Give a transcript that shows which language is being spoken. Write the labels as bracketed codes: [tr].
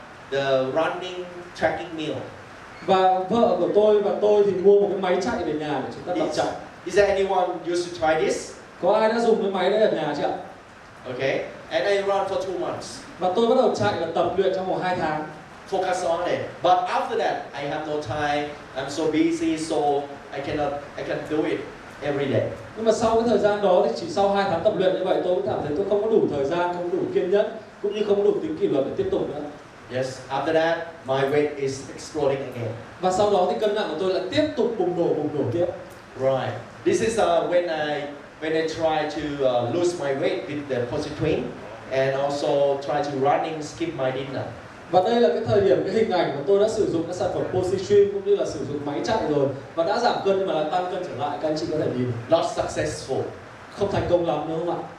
[en] the running tracking meal. [vi] Và vợ của tôi và tôi thì mua một cái máy chạy về nhà để chúng ta tập chạy. [en] Is there anyone used to try this? [vi] Có ai đã dùng cái máy đấy ở nhà chưa ạ? [en] Okay, and I run for 2 months. [vi] Và tôi bắt đầu chạy và tập luyện trong vòng 2 tháng. [en] Focus on it. But after that, I have no time. I'm so busy, so I can't do it every day. [vi] Nhưng mà sau cái thời gian đó thì chỉ sau 2 tháng tập luyện như vậy tôi cũng cảm thấy tôi không có đủ thời gian, không có đủ kiên nhẫn, cũng như không có đủ tính kỷ luật để tiếp tục nữa. [en] Yes, after that, my weight is exploding again. [vi] Và sau đó thì cân nặng của tôi lại tiếp tục bùng nổ tiếp. [en] Right. This is when I try to lose my weight with the positron and also try to running, skip my dinner. [vi] Và đây là cái thời điểm, cái hình ảnh mà tôi đã sử dụng cái sản phẩm Positron cũng như là sử dụng máy chạy rồi và đã giảm cân nhưng mà lại tăng cân trở lại, các anh chị có thể nhìn. [en] Not successful. [vi] Không thành công lắm đúng không ạ?